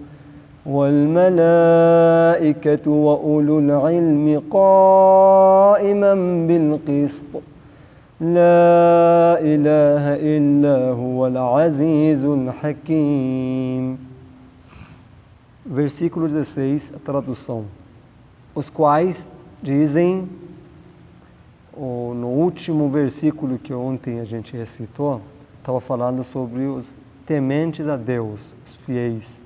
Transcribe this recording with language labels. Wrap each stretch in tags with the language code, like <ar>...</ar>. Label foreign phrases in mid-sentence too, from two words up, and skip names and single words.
<ar>والملائكة وأولو العلم قائما بالقسط لا إله إلا هو العزيز الحكيم.</ar> <pt>Versículo 16, a tradução. Os quais dizem, no último versículo que ontem a gente recitou, estava falando sobre os tementes a Deus, os fiéis.</pt>